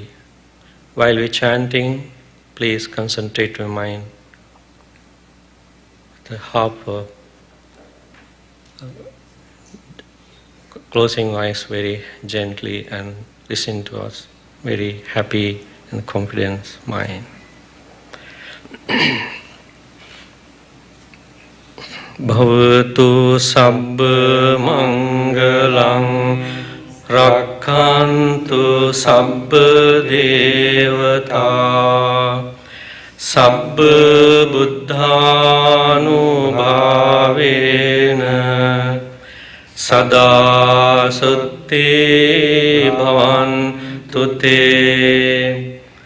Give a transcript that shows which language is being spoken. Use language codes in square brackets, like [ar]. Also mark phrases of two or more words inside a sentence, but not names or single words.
[en] While we're chanting, please concentrate your mind. The harper, closing eyes very gently and listen to us, very happy and confident mind. [pi] Bhavatu sabba mangalang rakkantu sabba devata sabba buddhanubhavena sada sutte bhavantu te